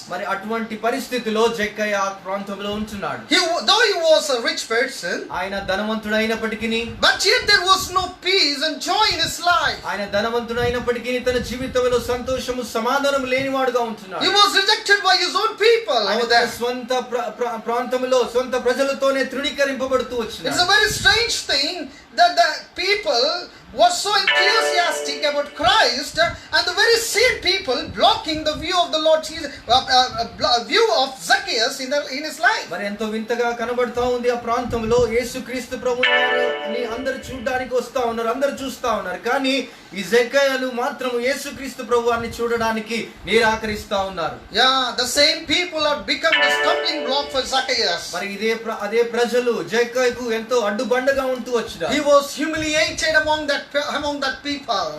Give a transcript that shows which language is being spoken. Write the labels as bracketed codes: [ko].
[te] మరి అటువంటి పరిస్థితిలో జక్కయ్య ఆ ప్రాంతంలో ఉంటున్నాడు. [en] Though he was a rich person, [te] ఆయన ధనవంతుడైనప్పటికీ, [en] but yet there was no peace and joy in his life. [te] ఆయన ధనవంతుడైనప్పటికీ తన జీవితంలో సంతోషము సమాధానం లేనివాడుగా ఉంటున్నాడు. [en] He was rejected by his own people. [te] ఆయన స్వంత ప్రాంతంలో సొంత ప్రజలతోనే తృణీకరింపబడుతూ వచ్చినాడు. [en] It's a very strange thing that the people were so enthusiastic about Christ, and the very same people blocking the view of the Lord Jesus, view of Zacchaeus in his life. [te] మరి ఎంతో వింతగా కనబడుతా ఉంది ఆ ప్రాంతంలో. యేసుక్రీస్తు ప్రభువుని అందరూ చూడడానికి వస్తా ఉన్నారు, అందరూ చూస్తా ఉన్నారు, కానీ ఈ జక్కయ్యను మాత్రం యేసుక్రీస్తు ప్రభువుని చూడడానికి నిరాకరిస్తా ఉన్నారు. [en] Yeah, the same people have become the stumbling block for Zacchaeus. [te] మరి అదే ప్రజలు జక్కయ్యకు ఎంతో అడ్డుబండగా ఉంటూ వచ్చినారు. [en] He was humiliated among that people.